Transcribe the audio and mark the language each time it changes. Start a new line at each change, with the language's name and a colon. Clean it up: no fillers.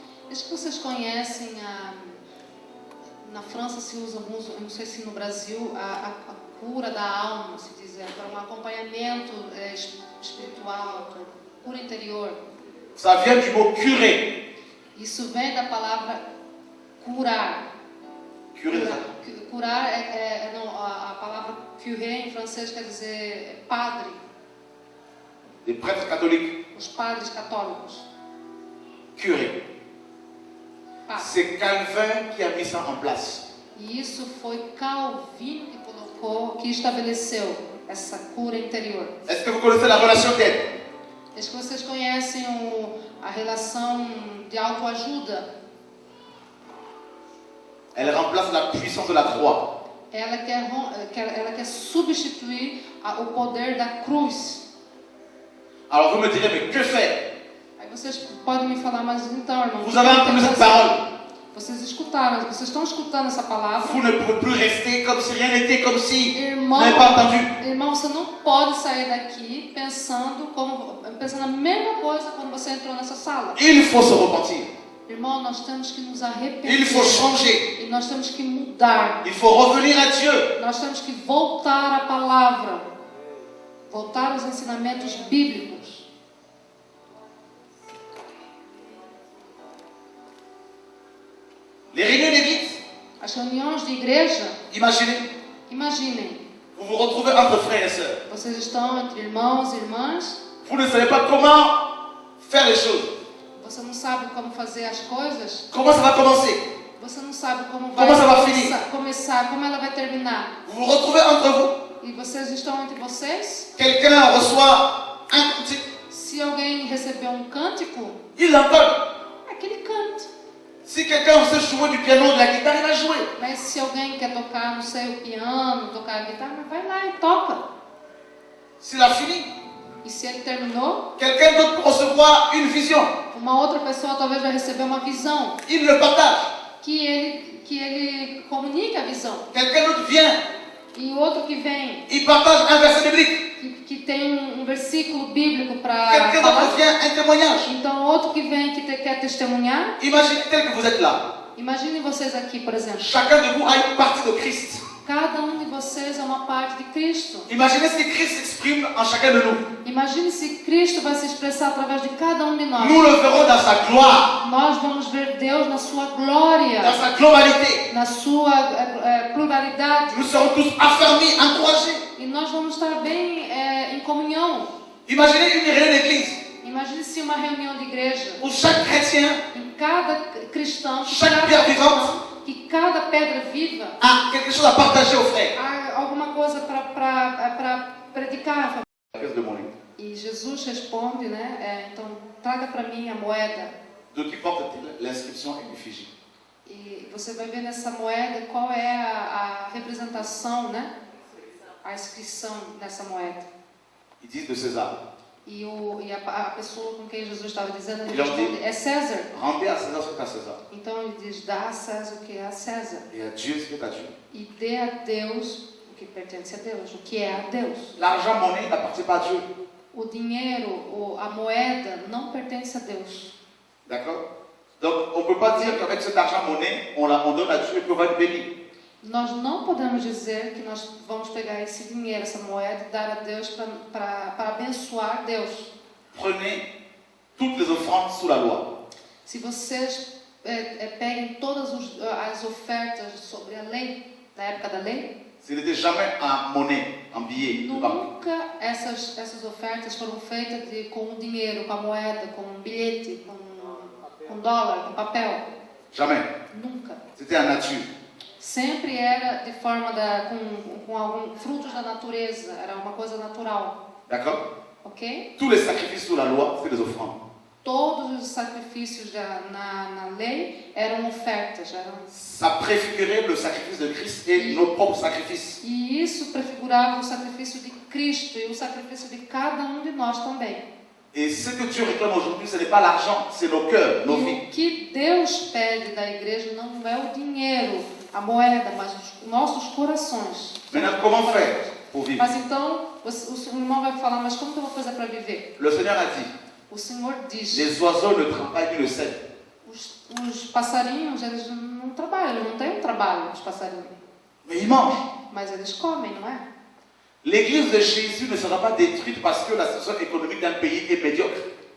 Portuguese: Acho que vocês conhecem na França se usa alguns, eu não sei se no Brasil, a cura da alma, se dizer, para um acompanhamento espiritual, cura interior.
French: Ça vient du mot curer.
Portuguese: Isso vem da palavra curar.
French: Curer.
Portuguese: Curar a palavra curé em francês quer dizer padre.
French: Des prêtres catholiques.
Portuguese: Os padres católicos.
French: Curer.
Portuguese: Padre.
French: C'est Calvin qui a mis ça en place.
Portuguese: E isso foi Calvino que colocou, que estabeleceu essa cura interior.
French: Est-ce que vous connaissez la relation d'aide?
Portuguese: Acho que vocês conhecem a relação de autoajuda.
French: Elle remplace la puissance de la croix.
Portuguese: Ela quer substituir o poder da cruz.
French: Alors vous me direz, mais que faire?
Portuguese: Aí vocês podem me falar, mas então, irmão,
French: Vous avez entendu cette parole?
Portuguese: vocês escutaram, vocês estão escutando essa palavra.
French: Vous ne pouvez plus rester comme si rien n'était, comme si
Portuguese: Irmão,
French: vous n'avez pas entendu.
Portuguese: irmão, você não pode sair daqui pensando a mesma coisa quando você entrou nessa sala.
French: Il faut se repentir.
Portuguese: Irmão, nós temos que nos arrepender.
French: Il faut changer.
Portuguese: E nós temos que mudar.
French: Il faut revenir à Dieu.
Portuguese: Nós temos que voltar à palavra. Voltar aos ensinamentos bíblicos.
French: Les réunions d'église,
Portuguese: As reuniões de igreja,
French: imaginez,
Portuguese: imaginem,
French: vous vous retrouvez entre frères et sœurs.
Portuguese: Vocês estão entre irmãos e irmãs.
French: Vous ne savez pas comment faire les choses.
Portuguese: Você não sabe como fazer as coisas.
French: Comment ça va commencer?
Portuguese: Você não sabe como vai Como
French: ça va finir?
Portuguese: começar, como ela vai terminar.
French: Vous vous retrouvez entre vous.
Portuguese: E vocês estão entre vocês.
French: Quelqu'un reçoit un cantique.
Portuguese: Se alguém recebeu um cântico,
French: Il l'entend.
Portuguese: aquele canta.
French: Si quelqu'un sait jouer du piano, de la guitare, il va jouer.
Portuguese: Mas se alguém quer tocar, não sei, o piano, tocar a guitarra, vai lá e toca.
French: S'il a fini,
Portuguese: E se ele terminou,
French: quelqu'un d'autre peut recevoir une vision.
Portuguese: uma outra pessoa talvez vai receber uma visão.
French: Il le partage.
Portuguese: Que ele comunique a visão.
French: Quelqu'un d'autre vient.
Portuguese: E o outro que vem,
French: Il partage un verset biblique.
Portuguese: que tem um versículo bíblico para
French: Quelqu'un
Portuguese: falar.
French: d'autre vient, un témoignage.
Portuguese: Então, outro que vem que quer testemunhar.
French: Imaginez tel que vous êtes là.
Portuguese: Imaginem vocês aqui, por exemplo.
French: Chacun de vous a une partie de Christ.
Portuguese: Cada um de vocês é uma parte de Cristo.
French: Imaginez si Christ s'exprime en chacun de nous.
Portuguese: Imagine se Cristo vai se expressar através de cada um de nós.
French: Nous le verrons dans sa gloire,
Portuguese: Nós vamos ver Deus na sua glória,
French: dans sa globalité.
Portuguese: na sua pluralidade.
French: Nous serons tous affermis, encouragés.
Portuguese: E nós vamos estar bem em comunhão.
French: Imaginez une réunion d'église
Portuguese: Imagine se uma reunião de igreja.
French: où chaque chrétien
Portuguese: Em cada cristão,
French: Chaque pierre vivante.
Portuguese: que cada pedra viva
French: a quelque chose à partager aux frères.
Portuguese: há alguma coisa para predicar.
French: La pièce de monnaie.
Portuguese: E Jesus responde, né? Então, traga para mim a moeda.
French: De qui porte-t-il l'inscription et l'effigie?
Portuguese: E você vai ver nessa moeda qual é a representação, né? A inscrição nessa moeda.
French: Ils disent de César.
Portuguese: E a pessoa com quem Jesus estava dizendo, ele Ele responde, é César.
French: Rendez à César ce qu'est à César.
Portuguese: Então ele diz, dá a César o que é a César.
French: Et à Dieu ce qui est à Dieu.
Portuguese: E dê a Deus o que pertence a Deus, o que é a Deus.
French: L'argent monnaie n'appartient pas à Dieu.
Portuguese: O dinheiro, a moeda, não pertence a Deus.
French: D'accord? Donc on ne peut pas dire qu'avec cet argent monnaie, on donne à Dieu et puis on va être béni.
Portuguese: Nós não podemos dizer que nós vamos pegar esse dinheiro, essa moeda, e dar a Deus para abençoar Deus.
French: Prenez toutes les offrandes sous la loi.
Portuguese: Se vocês peguem todas as ofertas sobre a lei, na época da lei,
French: Ce n'était jamais en monnaie, en billet de banque.
Portuguese: nunca essas ofertas foram feitas com dinheiro, com a moeda, com um bilhete, com dólar, com papel.
French: Jamais.
Portuguese: Nunca.
French: C'était en nature.
Portuguese: Sempre era de forma com alguns frutos da natureza, era uma coisa natural.
French: D'accord?
Portuguese: Ok?
French: Tous les sacrifices sous la loi, c'était des offrandes.
Portuguese: Todos os sacrifícios na lei eram ofertas.
French: Ça préfigurait le sacrifice de Christ et nos propres sacrifices.
Portuguese: E isso prefigurava o sacrifício de Cristo e o sacrifício de cada um de nós também.
French: Et ce que Dieu réclame aujourd'hui, ce n'est pas l'argent, c'est nos cœurs, nos vies.
Portuguese: E o que Deus pede da igreja não é o dinheiro, a moeda, mas os nossos corações.
French: Maintenant, comment faire pour vivre?
Portuguese: Mas então, o irmão vai falar, mas como que eu vou fazer para viver?
French: Le Seigneur a dit,
Portuguese: O Senhor diz,
French: les oiseaux ne travaillent ni ne sèment.
Portuguese: os passarinhos, eles não trabalham, eles não têm um trabalho, os passarinhos.
French: Mais ils mangent.
Portuguese: Mas eles comem, não é?
French: L'église de Jésus ne sera pas détruite parce que la situation économique d'un pays est médiocre.